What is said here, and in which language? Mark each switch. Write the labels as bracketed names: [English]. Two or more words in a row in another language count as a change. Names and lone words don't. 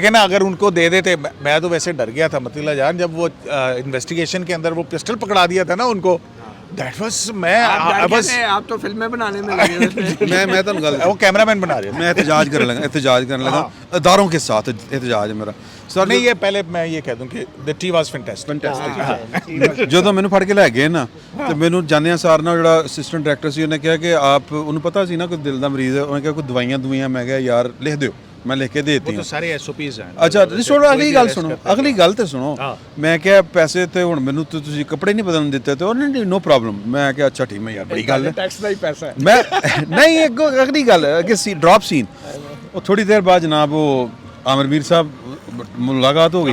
[Urdu] دیکھیں نا اگر ان کو دے دیتے، میں تو ویسے ڈر گیا تھا مطیلا جان جب وہ انویسٹیگیشن کے اندر وہ پسٹل پکڑا دیا تھا نا ان کو، [English] that was [Urdu] آپ تو فلمیں بنانے میں لگے ہوئے تھے۔ میں تو گل وہ کیمرہ مین بنا رہے میں احتجاج کرنے لگا اداروں کے ساتھ احتجاج ہے میرا سر۔ نہیں یہ پہلے میں یہ کہہ دوں کہ [English] the tea was fantastic۔ [Punjabi] ਜਦੋਂ ਮੈਨੂੰ ਫੜ ਕੇ ਲੈ ਗਏ ਨਾ ਤੇ ਮੈਨੂੰ ਜਾਂਦਿਆਂ ਸਾਰ ਨਾ ਜਿਹੜਾ [English] assistant director [Punjabi] ਸੀ ਉਹਨੇ ਕਿਹਾ ਕਿ ਆਪ ਉਹਨੂੰ ਪਤਾ ਸੀ ਨਾ ਕੋਈ ਦਿਲ ਦਾ ਮਰੀਜ਼ ਹੈ, ਉਹਨੇ ਕਿਹਾ ਕੋਈ ਦਵਾਈਆਂ ਮੈਂ ਕਿਹਾ ਯਾਰ ਲਿਖ ਦਿਓ, ਮੈਂ ਲਿਖ ਕੇ ਦੇ ਦਿੱਤੀ [Urdu] تو سارے SOPs ہیں۔ [Punjabi] ਅੱਛਾ ਤੁਸੀਂ ਸੁਣੋ ਅਗਲੀ ਗੱਲ ਤੇ ਸੁਣੋ। ਮੈਂ ਕਿਹਾ ਪੈਸੇ ਤੇ ਹੁਣ ਮੈਨੂੰ ਤੁਸੀਂ ਕੱਪੜੇ ਨਹੀਂ ਬਦਲਣ ਦਿੱਤੇ ਤੇ ਉਹਨੇ [English] no problem. [Punjabi] ਮੈਂ ਕਿਹਾ ਅੱਛਾ ਠੀਕ, ਮੈਂ ਯਾਰ ਬੜੀ ਗੱਲ ਹੈ, ਟੈਕਸ ਦਾ ਹੀ ਪੈਸਾ ਹੈ। ਮੈਂ ਨਹੀਂ ਅਗਲੀ ਗੱਲ ਕਿ ਸੀ [English] drop scene. [Punjabi] ਉਹ ਥੋੜੀ ਦੇਰ ਬਾਅਦ ਜਨਾਬ ਉਹ ਆਮਰ ਮੀਰ ਸਾਹਿਬ ਮੁਲਾਕਾਤ ਹੋ ਗਈ,